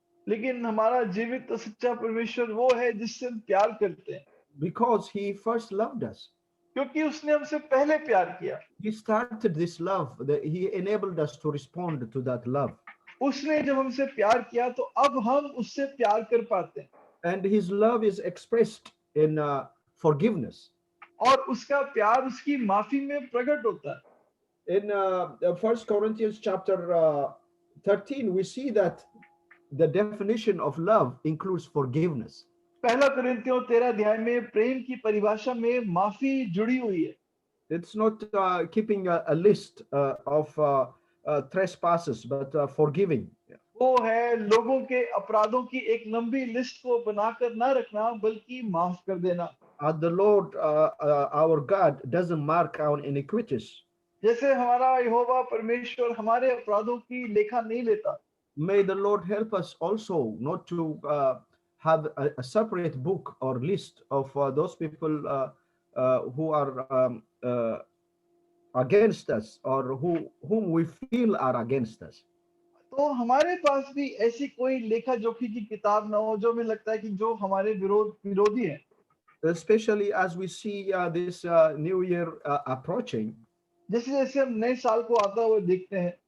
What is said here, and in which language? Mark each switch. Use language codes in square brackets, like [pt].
[hi] लेकिन हमारा जीवित सच्चा परमेश्वर वो है जिससे हम प्यार करते हैं। [en] Because he first loved us. [hi] क्योंकि उसने हमसे पहले प्यार किया। [en] He started this love. He enabled us to respond to that love. [hi] उसने जब हमसे प्यार किया तो अब हम उससे प्यार कर पाते हैं। [en] And his love is expressed in forgiveness. [hi] और उसका प्यार उसकी माफी में प्रकट होता है। [en] In 1 Corinthians chapter 13, we see that the definition of love includes forgiveness. [hi] पहला कुरिन्थियों 13 अध्याय में प्रेम की परिभाषा में माफी जुड़ी हुई है। [en] It's not keeping a list of trespasses, but forgiving. [hi] वो है लोगों के अपराधों की एक लंबी लिस्ट को बनाकर ना रखना, बल्कि माफ कर देना। [en] The Lord, our God, doesn't mark our iniquities. [hi] जैसे हमारा यहोवा परमेश्वर हमारे अपराधों की लेखा नहीं लेता। [en] May the Lord help us also not to have a separate book or list of those people who are against us, or whom we feel are against us. [hi] तो हमारे पास भी ऐसी कोई लेखा जोखी की किताब ना हो जो हमें लगता है कि जो हमारे विरोधी है। [en] Especially as we see this new year approaching. [hi] जैसे जैसे हम नए साल को आता हुआ देखते हैं।